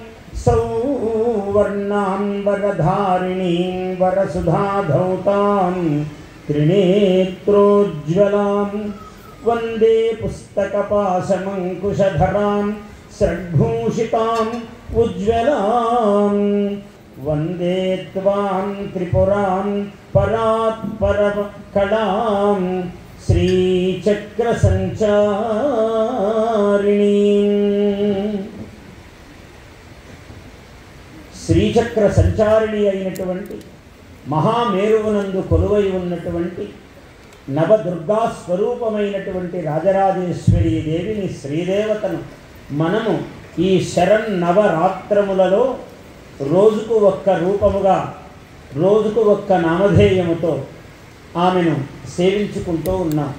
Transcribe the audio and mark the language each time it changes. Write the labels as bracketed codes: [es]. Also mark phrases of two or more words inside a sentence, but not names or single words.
[sa] सौवर्णां वरधारिणीं वरसुधाधौतां त्रिनेत्रोज्ज्वलां वन्दे पुस्तकपाशमङ्कुशधरां स्रग्भूषितां उज्ज्वलां वन्दे त्वां त्रिपुरां परात्परकलां [te] श्रीचक्रसञ्चारिणीं శ్రీచక్ర సంచారిణి అయినటువంటి మహామేరువునందు కొలువై ఉన్నటువంటి నవదుర్గా స్వరూపమైనటువంటి రాజరాజేశ్వరీ దేవిని శ్రీదేవతను మనము ఈ శరన్నవరాత్రములలో రోజుకు ఒక్క రూపముగా రోజుకు ఒక్క నామధేయముతో ఆమెను సేవించుకుంటూ ఉన్నాం.